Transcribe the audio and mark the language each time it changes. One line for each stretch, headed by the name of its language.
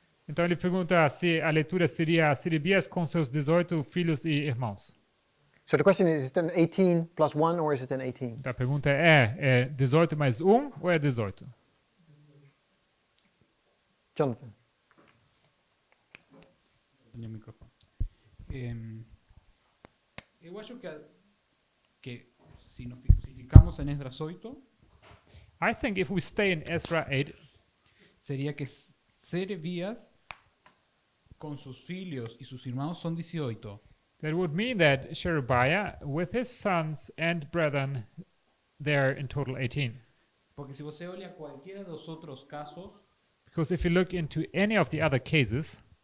Portuguese: Então ele pergunta se a leitura seria Serebias com seus 18 filhos e irmãos.
English: So the question is it an 18 plus 1 or is it an 18?
Portuguese: Então a pergunta é 18 mais 1 ou é 18?
English: Jonathan.
Spanish: Tenía micrófono.
Portuguese: Eu acho que si ficamos en Esdras 8,
English: I think if we stay in Ezra 8,
Spanish: sería que Serebias con sus
Portuguese: filhos
Spanish: y sus hermanos son 18.
English: That would mean that Sherebiah, with his sons and brethren, they're in total 18.
Spanish: Porque si
Portuguese: você olha
Spanish: cualquiera de los otros casos,
English: Because if you look into any of the other cases,